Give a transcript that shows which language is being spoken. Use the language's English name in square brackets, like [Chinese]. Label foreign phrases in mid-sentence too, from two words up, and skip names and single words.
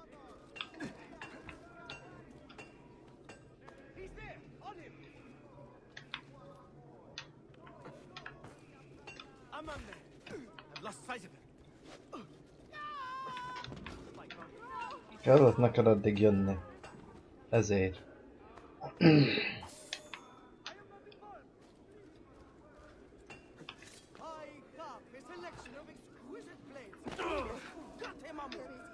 [English] He's there! On him! I'm on there! I've lost sight of him! [Hungarian] Kellett neked addig jönni. Ezért. [English] I have a selection of exquisite blades! Got him on me!